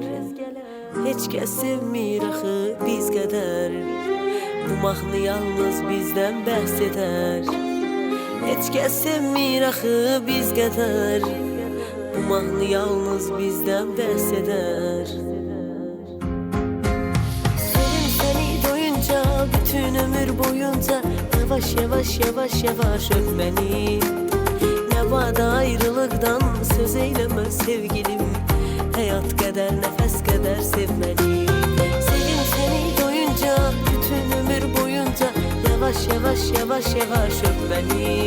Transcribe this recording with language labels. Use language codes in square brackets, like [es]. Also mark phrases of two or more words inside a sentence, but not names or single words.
[az] Heç kəs sevmir axı biz qədər, bu mahnı yalnız bizdən bəhs edər. Heç kəs sevmir axı biz qədər, bu mahnı yalnız bizdən bəhs edər. Sevim səni doyunca, bütün ömür boyunca, yavaş yavaş yavaş yavaş [tr] öp beni. Ne vada ayrılıktan söz eyleme sevgilim, hayat kadar nefes kadar sevmeli. Sevim seni doyunca, bütün ömür boyunca, yavaş yavaş yavaş yavaş öp beni.